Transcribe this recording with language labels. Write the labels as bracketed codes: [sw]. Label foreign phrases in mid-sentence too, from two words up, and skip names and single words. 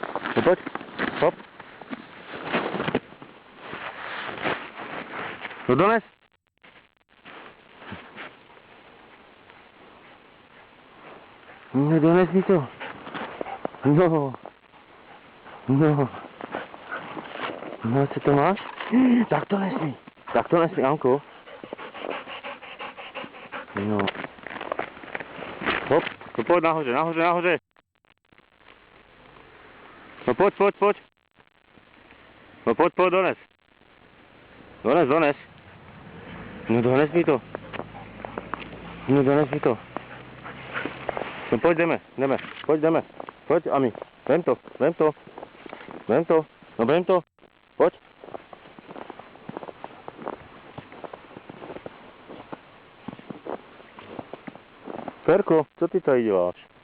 [cs] No poď, hop. No dones. No dones mi to. No. No. No, co to máš? Tak to nesmí. Tak to nesmí, Anko. No. Hop, no poď nahoře, nahoře, nahoře. No poď, poď, poď. No poď, poď, dones. Dones, dones. No dones mi to. No dones mi to. No poď, jdeme, jdeme. Poď, jdeme. Poď, Ami. Vem to, vem to. Vem to. No vem to. Poď. Ferko, co ty tady děláš?